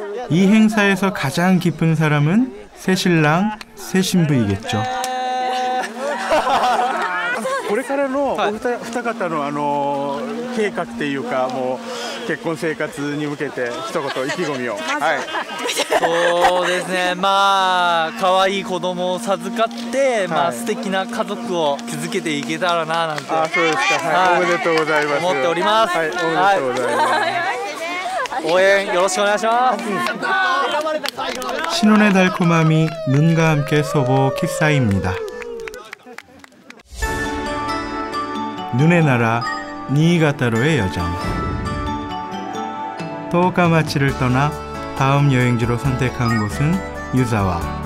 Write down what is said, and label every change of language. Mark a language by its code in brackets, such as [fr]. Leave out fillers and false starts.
[ko] 이 행사에서 가장 기쁜 사람은 새신랑, 새신부이겠죠. [ja] これからのお二方の計画っていうかもう結婚生活に向けて一言意気込みを。はい。そうですね。まあ可愛い子供を授かって、まあ素敵な家族を築けていけたらななんて。あ、そうですか。はい。おめでとうございます。思っております。はい。おめでとうございます。応援よろしくお願いします。 [ko] 신혼의 달콤함이 눈과 함께 소보키사입니다. 눈의 나라 니이가타로의 여정. 토오카마치를 떠나 다음 여행지로 선택한 곳은 유자와.